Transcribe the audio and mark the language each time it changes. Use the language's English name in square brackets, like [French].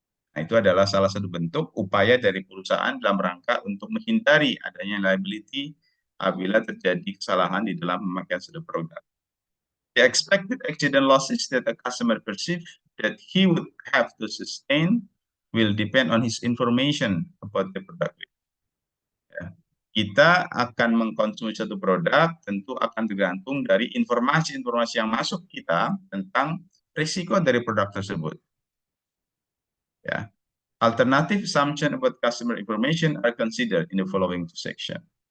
[Indonesian] Nah, itu adalah salah satu bentuk upaya dari perusahaan dalam rangka untuk menghindari adanya liability apabila terjadi kesalahan di dalam pemakaian suatu produk. [English] The expected accident losses that a customer perceive that he would have to sustain will depend on his information about the product. [Indonesian] Ya. Kita akan mengkonsumsi satu produk tentu akan tergantung dari informasi-informasi yang masuk kita tentang risiko dari produk tersebut. Ya. [English] Alternative assumption about customer information are considered in the following two section.